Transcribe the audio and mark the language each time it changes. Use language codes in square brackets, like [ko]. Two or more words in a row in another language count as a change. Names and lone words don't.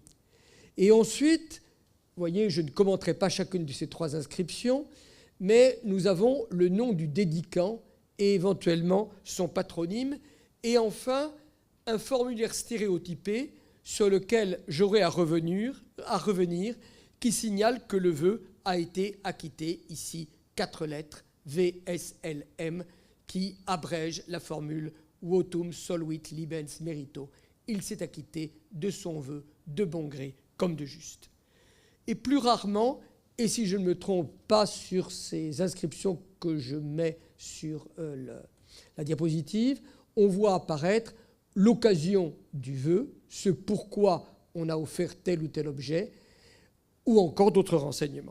[fr] Et ensuite, vous voyez, je ne commenterai pas chacune de ces trois inscriptions, mais nous avons le nom du dédicant et éventuellement son patronyme, et enfin un formulaire stéréotypé sur lequel j'aurai à revenir, qui signale que le vœu a été acquitté, ici 4 lettres, VSLM, qui abrège la formule [la] Votum soluit libens merito. [fr] Il s'est acquitté de son vœu de bon gré comme de juste. Et plus rarement, et si je ne me trompe pas sur ces inscriptions que je mets sur la diapositive, on voit apparaître l'occasion du vœu, ce pourquoi on a offert tel ou tel objet, ou encore d'autres renseignements.